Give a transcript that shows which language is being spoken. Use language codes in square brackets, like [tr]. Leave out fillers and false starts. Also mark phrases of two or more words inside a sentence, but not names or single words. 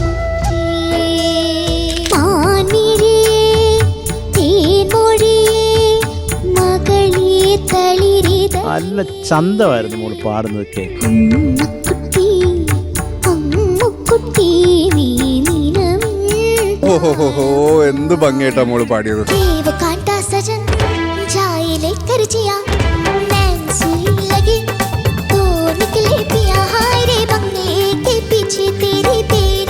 [ml] നല്ല ചന്തമായിരുന്നു മോള് പാടുന്നതൊക്കെ. ഓഹോ, എന്ത് ഭംഗിയായിട്ടാ മോള് പാടിയത്. [hi] तो निकले पिया हाय रे बंगले के पीछे तेरे